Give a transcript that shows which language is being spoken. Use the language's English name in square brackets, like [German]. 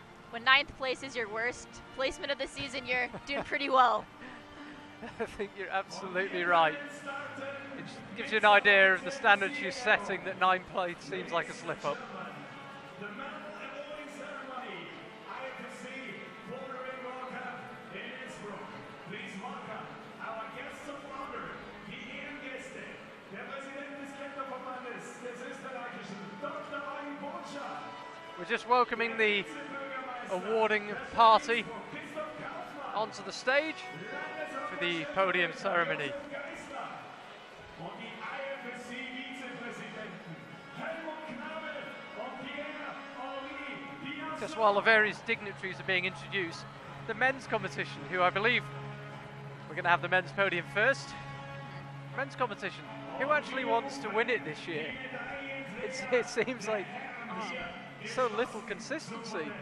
[English] When 9th place is your worst placement of the season, you're doing pretty well. I think you're absolutely right. It just gives you an idea of the standard she's setting, that 9th place seems like a slip-up. The medal awarding ceremony, IFSC World Cup in Innsbruck. Please welcome our guest of honor, [German] die Ehrengäste, der Präsident des Kletterverbandes des Österreichischen, Dr. Arjen Botscher. [English] We're just welcoming the awarding party onto the stage for the podium ceremony. [German] Und die IFSC-Vizepräsidenten Helmut Knabel und Pierre Henri. [English] Just while the various dignitaries are being introduced, the men's competition, who I believe we're going to have the men's podium first. Men's competition, who actually wants to win it this year? It seems like there's so little consistency.